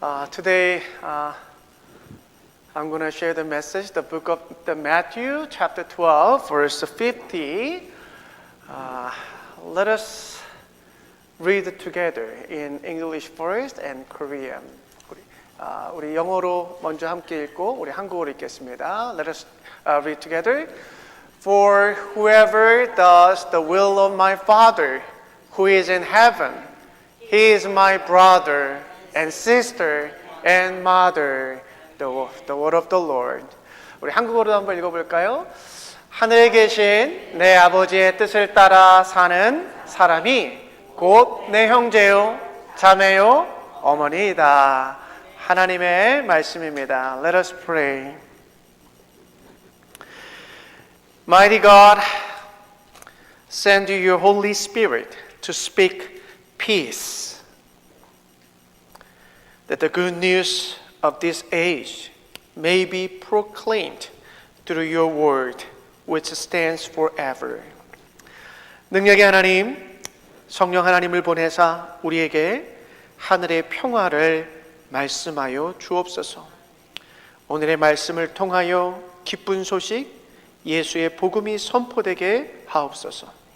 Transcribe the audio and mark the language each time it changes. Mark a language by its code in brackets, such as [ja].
[en] Today, I'm going to share the message, the book of Matthew, chapter 12, verse 50. Let us read it together in English first and Korean. [ko] 우리 영어로 먼저 함께 읽고 우리 한국어로 읽겠습니다. [en] Let us read together. For whoever does the will of my Father who is in heaven, he is my brother and sister and mother. The word of the Lord. [ko] 우리 한국어로 한번 읽어볼까요? 하늘에 계신 내 아버지의 뜻을 따라 사는 사람이 곧 내 형제요, 자매요, 어머니이다. 하나님의 말씀입니다. [en] Let us pray. Mighty God, send you your Holy Spirit to speak peace, that the good news of this age may be proclaimed through your word, which stands forever. [ko] 능력의 하나님, 성령 하나님을 보내사 우리에게 하늘의 평화를 말씀하여 주옵소서. 오늘의 말씀을 통하여 기쁜 소식, 예수의 복음이 선포되게 하옵소서.